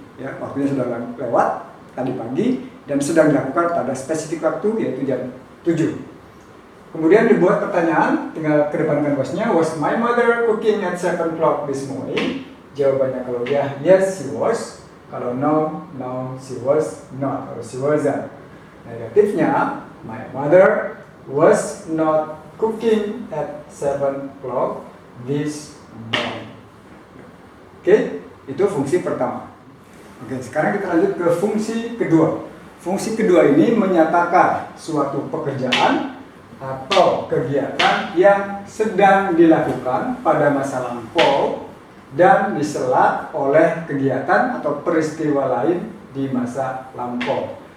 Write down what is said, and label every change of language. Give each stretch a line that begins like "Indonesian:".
Indonesian: Ya, waktunya sudah lewat tadi pagi dan sedang dilakukan pada spesifik waktu yaitu jam 7. Kemudian dibuat pertanyaan, tinggal kedepankan wasnya.
English: Was my mother cooking at 7 o'clock this morning?
Indonesian: Jawabannya kalau ya
English: yes she was. Kalau no, no she was not or she wasn't. Negatifnya, my mother was not cooking at 7 o'clock this morning.
Indonesian: Oke, itu fungsi pertama. Oke, sekarang kita lanjut ke fungsi kedua. Fungsi kedua ini menyatakan suatu pekerjaan atau kegiatan yang sedang dilakukan pada masa lampau dan disela oleh kegiatan atau peristiwa lain di masa lampau.